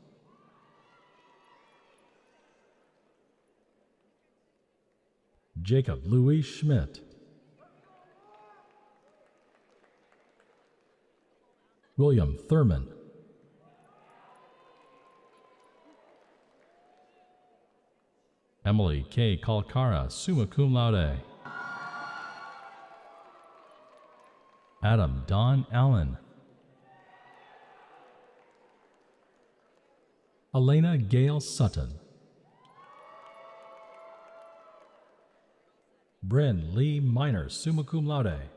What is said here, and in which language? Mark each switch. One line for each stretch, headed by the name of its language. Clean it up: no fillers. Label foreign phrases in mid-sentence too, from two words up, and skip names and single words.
English: Jacob Louis Schmidt. William Thurman. Emily K.
Latin: Kalkara, summa cum laude.
English: Adam Don Allen. Elena Gail Sutton. Bryn Lee Minor,
Latin: summa cum laude.